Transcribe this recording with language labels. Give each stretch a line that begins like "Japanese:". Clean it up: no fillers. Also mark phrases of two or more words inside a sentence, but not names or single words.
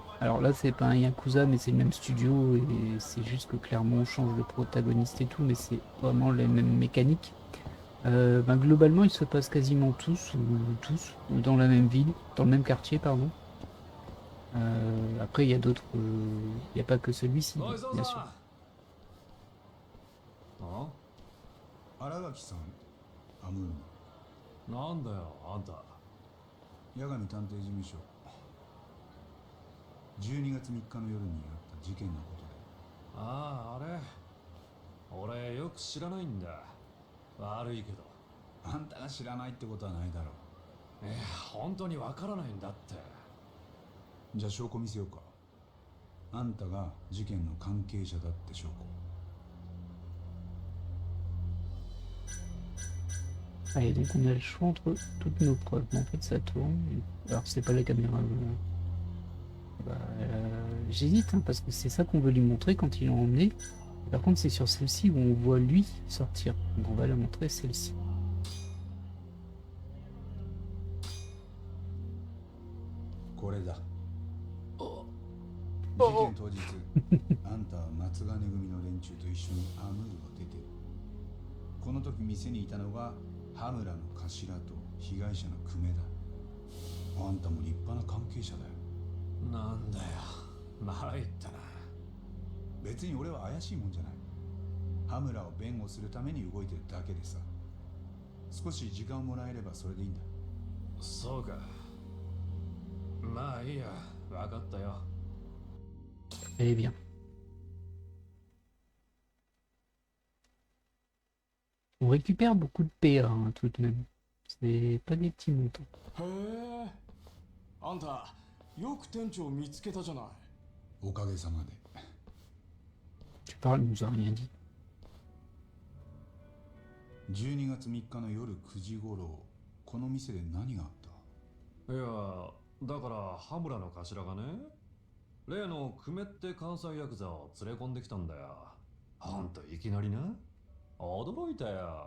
French: Alors là c'est pas un Yakuza mais c'est le même studio et c'est juste que clairement on change le protagoniste et tout mais c'est vraiment les mêmes mécaniques. Globalement ils se passent quasiment tous dans la même ville, dans le même quartier pardon. Après il y a d'autres, il n'y a pas que celui-ci bien sûr.
Japanese: あ、新垣さん、アムーン、なんだよあんた。八神探偵事務所。12月3日の夜にあった事件のことで。ああ、あれ俺よく知らないんだ。悪いけど。あんたが知らないってことはないだろ本当にわからないんだって。う。じゃあ証拠見せようか。あんたが事件の関係者だって証拠。
French: Allez, donc on a le choix entre toutes nos preuves. Mais en fait, ça tourne. Alors, c'est pas la caméra. J'hésite, hein, parce que c'est ça qu'on veut lui montrer quand ils l'ont emmené. Par contre, c'est sur celle-ci où on voit lui sortir. Donc, on va la montrer celle-ci.
Japanese: これだ。事件当日、あんたは松金組の連中と一緒にアムールを出てる。この時店にいたのが羽村の頭と被害者の久米だ。あんたも立派な関係者だよ。なんだよ、参ったな。別に俺は怪しいもんじゃない。羽村を弁護するために動いてるだけでさ。少し時間をもらえればそれでいいんだ。そうか。まあいいや、わかったよ。
French: Elle est bien. On récupère beaucoup de PA hein, tout de même. C'est pas des petits montants.
Japanese: へえ、あんたよく店長見つけたじゃない。おかげさまで。
French: Tu parles, il nous a rien dit.
Japanese: 12 月3日の夜9時頃、この店で何があった？いや、だから羽村の頭がね、例の久米って関西ヤクザを連れ込んできたんだよ。ほんといきなりな。驚いたよ。